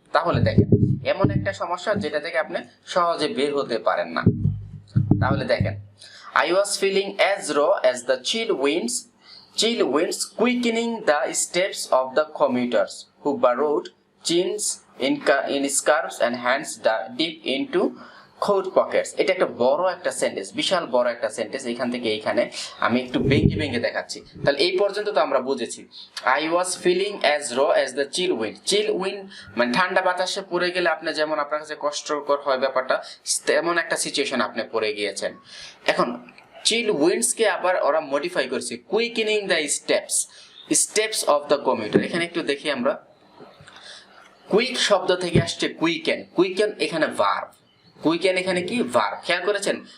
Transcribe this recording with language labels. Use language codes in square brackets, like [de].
[bn] তাহলে দেখেন, এমন একটা সমস্যা যেটা থেকে আপনি সহজে বের হতে পারেন না। তাহলে দেখেন, [en] I was feeling as raw as the chill winds quickening the steps of the commuters who burrowed chins in scarves and hands deep into coat pockets. [bn] এটা একটা বড় একটা সেন্টেন্স, বিশাল বড় একটা সেন্টেন্স। এখান থেকে এইখানে আমি একটু ভেঙে ভেঙে দেখাচ্ছি। তাহলে এই পর্যন্ত তো আমরা বুঝেছি। [en] I was feeling as raw as the chill wind. [bn] Chill wind মানে ঠান্ডা বাতাসে পড়ে গেলে আপনি যেমন আপনার কাছে কষ্টকর হয় ব্যাপারটা, তেমন একটা সিচুয়েশন আপনি পড়ে গিয়েছেন। এখন চিল উইন্ডসকে আবার ওরা মডিফাই করেছে, [en] Quickening the steps of the commuter. [bn] এখানে একটু দেখি আমরা, কুইক শব্দ থেকে আসছে কুইকেন এখানে ভার্ব, কুইকেন এখানে কি ভার্ব, খেয়াল করেছেন?